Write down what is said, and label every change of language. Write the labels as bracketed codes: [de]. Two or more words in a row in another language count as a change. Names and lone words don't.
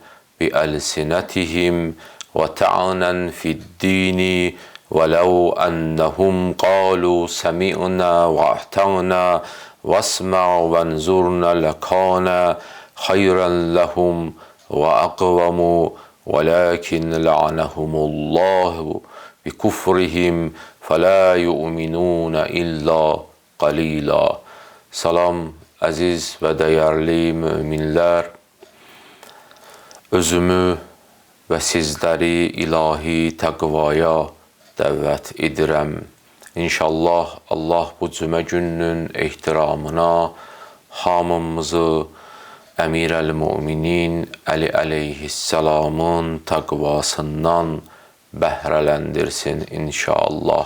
[ar] بألسنتهم وطعنا في الدين ولو أنهم قالوا سمعنا وأطعنا واسمع وانظرنا لكان خيرا لهم وأقوم ولكن لعنهم الله بكفرهم فَلَا يُؤْمِنُونَ إِلَّا قَلِيلًا. [az] Salam əziz və dəyərli müminlər, özümü və sizləri ilahi təqvaya dəvət edirəm. İnşallah Allah bu cümə gününün ehtiramına hamımızı Əmir əl-Müminin Əli əleyhissalamın təqvasından bəhrələndirsin inşallah.